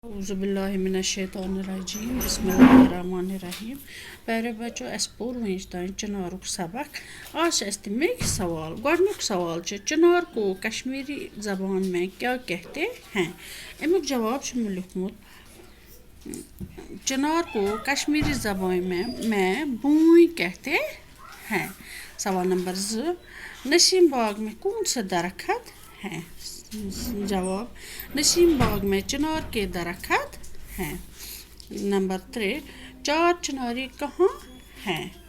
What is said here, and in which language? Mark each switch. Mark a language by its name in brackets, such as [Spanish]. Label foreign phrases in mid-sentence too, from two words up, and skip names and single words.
[Arabic] اعوذ باللہ من الشیطان الرجیم بسم اللہ الرحمن الرحیم [Urdu] پیارے بچو [Kashmiri] اس پور ونچ تان چنارک سبق [Urdu] آج [Kashmiri] اس تمک سوال گۄڈنیُک سوال چھُ [Urdu] چنار کو کشمیری زبان میں کیا کہتے ہیں [Kashmiri] امیُک جواب چھُ مےٚ لیوٚکھمُت [Urdu] چنار کو کشمیری زبان میں بوئی کہتے ہیں سوال نمبر 2 نسیم باغ میں کون سے درخت ہیں جواب نسیم باغ میں چنار کے درخت ہیں نمبر 3 چار چناری کہاں ہیں